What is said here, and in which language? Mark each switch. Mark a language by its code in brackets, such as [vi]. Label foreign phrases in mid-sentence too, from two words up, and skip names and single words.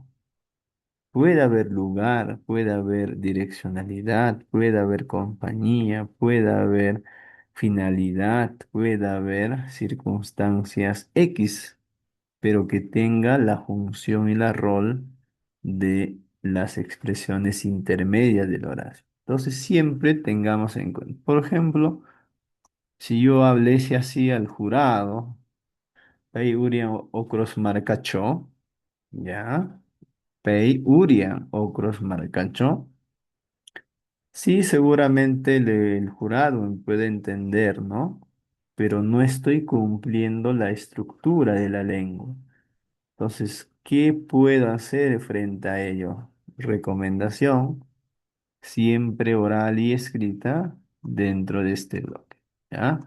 [es] Puede haber lugar, puede haber direccionalidad, puede haber compañía, puede haber finalidad, puede haber circunstancias X, pero que tenga la función y la rol de las expresiones intermedias del horario. Entonces siempre tengamos en cuenta. Por ejemplo, si yo hablese así al jurado, [qu] Pei Urian Okros Marcacho, ¿ya? Pei Urian Okros Marcacho. [es] Sí, seguramente el jurado me puede entender, ¿no? Pero no estoy cumpliendo la estructura de la lengua. Entonces, ¿qué puedo hacer frente a ello? Recomendación, siempre oral y escrita dentro de este bloque, ¿ya?